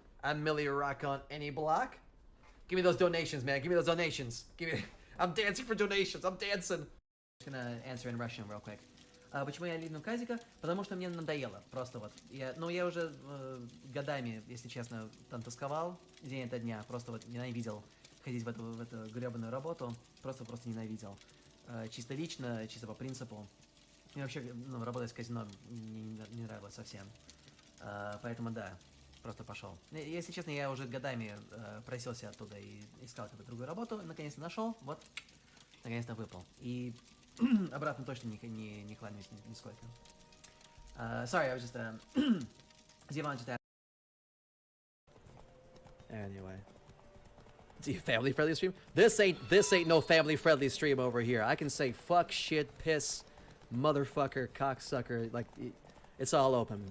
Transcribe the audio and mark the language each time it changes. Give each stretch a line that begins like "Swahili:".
English: I'm Millie Rock on any block. Give me those donations, man. Give me those donations. I'm dancing for donations. I'm dancing. I'm gonna answer in Russian real quick.
Russian: Почему я лину казика? Потому что мне надоело. Просто вот. Я уже годами, если честно, там тосковал день ото дня. Просто вот ненавидел ходить в эту гребаную работу. Просто ненавидел. Чисто лично, чисто по принципу. Мне вообще работать в казино не нравилось совсем. Поэтому да, просто пошел. Если честно, я уже годами просился оттуда и искал какую-то другую работу. Наконец-то нашел. Вот. Наконец-то выпал. И обратно точно не кланяюсь нисколько.
English: Sorry, I was just Zivan just asked. Anyway. It's a family friendly stream? This ain't no family friendly stream over here. I can say fuck, shit, piss, motherfucker, cocksucker, like it's all open.